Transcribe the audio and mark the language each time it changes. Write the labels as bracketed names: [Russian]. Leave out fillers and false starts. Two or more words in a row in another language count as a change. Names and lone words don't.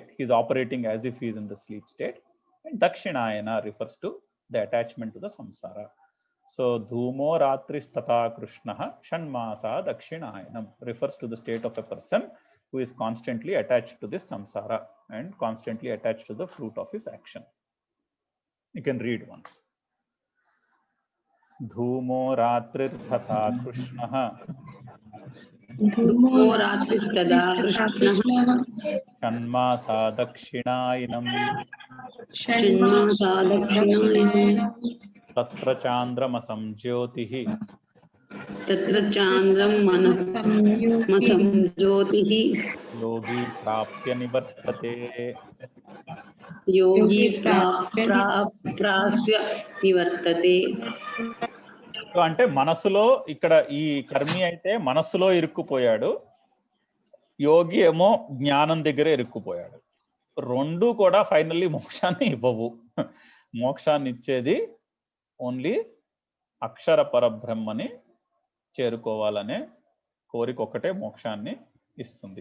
[English] He is operating as if he is in the sleep state. And Dakshinayana refers to the attachment to the samsara. So [Sanskrit] धूमो रात्रिस्तथा कृष्णः षण्मासा दक्षिणायनम् [English] refers to the state of a person who is constantly attached to this samsara and constantly attached to the fruit of his action. You can read once. [Sanskrit] धूमो रात्रिस्तथा कृष्णः धूमो रात्रिस्तदा कृष्णः षण्मासा दक्षिणायनम् षण्मासा दक्षिणायनं तत्र चान्द्रमसं ज्योतिः तत्र चान्द्रं मनसं ज्योतिः योगी प्राप्य निवर्तते. योगी प्राप्य निवर्तते. [Telugu] సో అంటే మనసులో ఇక్కడ ఈ కర్మి అయితే మనస్సులో ఇరుక్కుపోయాడు, యోగి ఏమో జ్ఞానం దగ్గరే ఇరుక్కుపోయాడు. రెండు కూడా ఫైనల్లీ మోక్షాన్ని ఇవ్వవు. మోక్షాన్ని ఇచ్చేది ఓన్లీ అక్షర పరబ్రహ్మని చేరుకోవాలనే కోరిక ఒక్కటే మోక్షాన్ని ఇస్తుంది.